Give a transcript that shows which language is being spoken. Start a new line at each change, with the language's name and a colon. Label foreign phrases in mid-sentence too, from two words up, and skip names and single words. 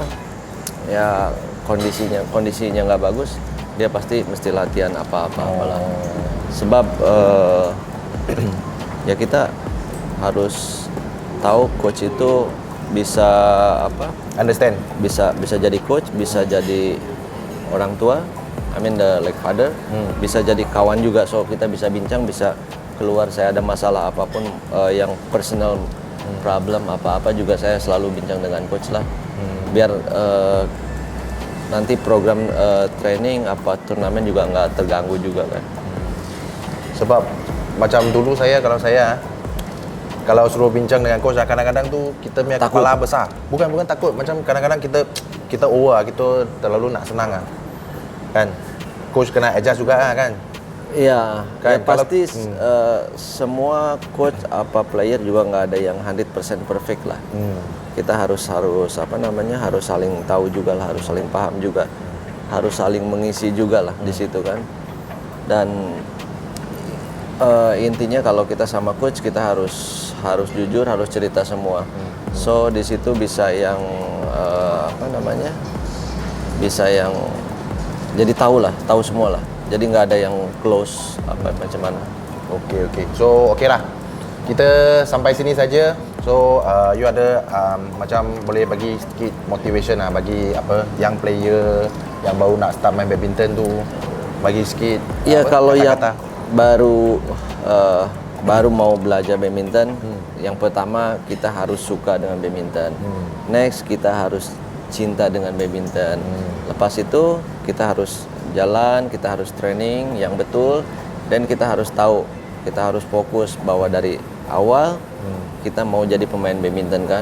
Indonesian: Ya kondisinya nggak bagus. Dia pasti mesti latihan apa-apa lah. Sebab ya kita harus tahu coach itu bisa apa? Understand. Bisa jadi coach, bisa jadi orang tua.
English: I mean the like father.
Indonesian: Bisa jadi kawan juga. So kita bisa bincang, bisa keluar. Saya ada masalah apapun yang
English: personal problem
Indonesian: apa-apa juga saya selalu bincang dengan coach lah. Biar nanti program training apa turnamen juga nggak terganggu juga kan.
Malay: Sebab macam dulu kalau suruh bincang dengan coach kadang-kadang tu kita punya Takut. kepala besar. Bukan takut, macam kadang-kadang kita over, kita terlalu nak senang kan. Coach kena adjust juga kan.
Indonesian: Iya, Kan, ya pasti semua coach apa player juga nggak ada yang 100% perfect lah. Kita harus apa namanya, harus saling tahu juga lah, harus saling paham juga, harus saling mengisi juga lah di situ kan. Dan intinya kalau kita sama coach kita harus jujur, harus cerita semua. So di situ bisa yang apa namanya, bisa yang jadi tahu semua lah. Jadi nggak ada yang close apa macam mana. Okey. So lah. Kita sampai sini saja.
Malay: So you ada macam boleh bagi sedikit motivation lah bagi apa yang player yang baru nak start main badminton tu, bagi sikit.
Indonesian: Iya, kalau yang
Malay: kata-kata.
Indonesian: baru mau belajar badminton, yang pertama kita harus suka dengan badminton. Next kita harus cinta dengan badminton. Lepas itu kita harus jalan, kita harus training yang betul, dan kita harus tahu, kita harus fokus bahwa dari awal kita mau jadi pemain badminton kan.